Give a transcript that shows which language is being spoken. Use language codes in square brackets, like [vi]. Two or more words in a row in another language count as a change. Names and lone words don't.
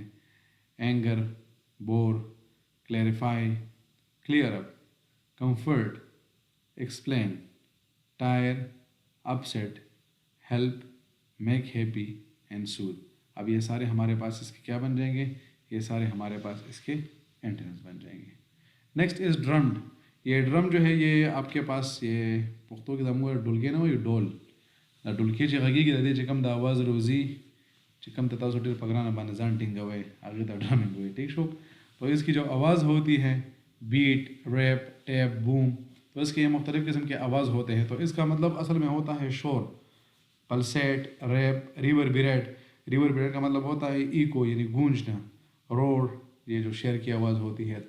[en] anger, bore, clarify, clear up, comfort, explain, tire, upset, help, make happy and soothe. [ur] اب یہ سارے ہمارے پاس اس کے کیا بن جائیں گے, یہ سارے ہمارے پاس اس کے اینٹنمس بن جائیں گے. [en] next is drummed. [ur] یہ ڈرم جو ہے یہ آپ کے پاس یہ [ps] پختو کې د موږ ډولګې نه وایي, ډول. دا ډولکې چې غږېږي د دې چې کوم د اواز روزي چې کوم ته تاسو ډېر په ګرانه باندې ځان ټینګوئ هغې ته ډرمنګ وایي. ٹھیک شو. [ur] تو اس کی جو آواز ہوتی ہے, [en] beat, rap, tap, boom, [ur] تو اس کے یہ مختلف قسم کے آواز ہوتے ہیں. تو اس کا مطلب اصل میں ہوتا ہے شور. [en] pulsate, rap, reverberate. [ur] ریوربریٹ کا مطلب ہوتا ہے ایکو یعنی گونجنا. روڑ, یہ جو شیر کی آواز ہوتی ہے.